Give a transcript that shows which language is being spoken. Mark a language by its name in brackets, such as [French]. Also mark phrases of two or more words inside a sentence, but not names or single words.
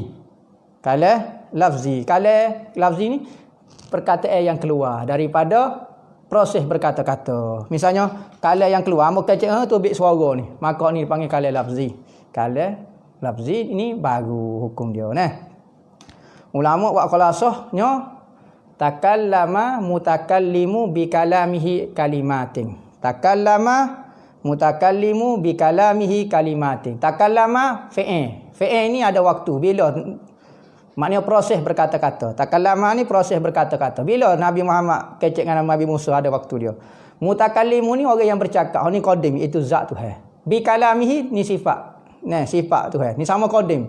[Malay] Kala lafzi ni perkataan yang keluar daripada proses berkata-kata. Misalnya, kala yang keluar, hamba kecek tu bik suara ni. Maka ni dipanggil kala lafzi. Kala lafzi ini baru hukum dia. [Arabic] Ulama buat خلاصته تكلم المتكلم بكلامه كلمة. تكلم المتكلم بكلامه كلمة. [Malay] Takallama fi'il. Fi'il ni ada waktu. Bila? Maknanya proses berkata-kata. Takallama ni proses berkata-kata. Bila Nabi Muhammad kecek dengan Nabi Musa ada waktu dia. Mutakallimu ni orang yang bercakap. Ini qadim, itu zat Tuhan. [Arabic] Bi kalamihi [Malay] ni sifat. Sifat Tuhan. Ni sama qadim.